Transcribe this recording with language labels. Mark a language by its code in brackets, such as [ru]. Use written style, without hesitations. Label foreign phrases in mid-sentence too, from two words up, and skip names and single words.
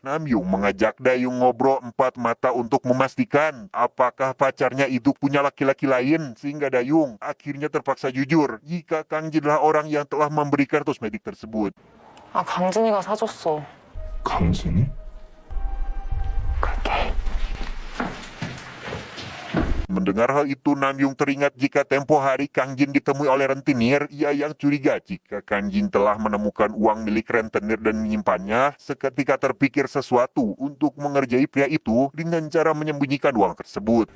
[id] Namyung mengajak Dayung ngobrol empat mata untuk memastikan apakah pacarnya itu punya laki-laki lain, sehingga Dayung akhirnya terpaksa jujur jika Kang Jinlah orang yang telah memberikan kosmetik tersebut. [ko] 아, 강진이가 사줬어. 강진이? 갈게. [id] Mendengar hal itu, Namyung teringat jika tempo hari Kang Jin ditemui oleh rentenir. Ia yang curiga jika Kang Jin telah menemukan uang milik rentenir dan menyimpannya. Seketika terpikir sesuatu untuk mengerjai pria itu dengan cara menyembunyikan uang tersebut.